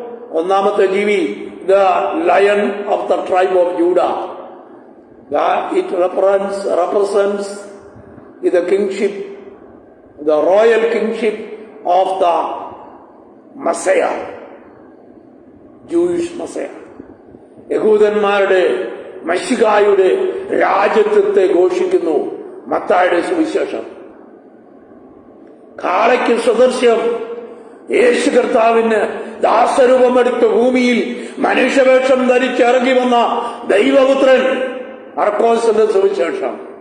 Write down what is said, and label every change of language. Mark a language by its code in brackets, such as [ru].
[ml] ഒന്നാമത്തെ ജീവി [en] The lion of the tribe of Judah. It represents the kingship, the royal kingship of the Messiah, Jewish Messiah. [ml] യഹൂദന്മാരുടെ മശിഹായുടെ രാജ്യത്വത്തെ ഘോഷിക്കുന്നു മത്തായിയുടെ സുവിശേഷം. കാളയ്ക്ക് സദൃശ്യം യേശു കർത്താവിന് ദാസരൂപമെടുത്ത് ഭൂമിയിൽ മനുഷ്യവേഷം ധരിച്ചിറങ്ങി വന്ന ദൈവപുത്രൻ, മർക്കോസിന്റെ സുവിശേഷം.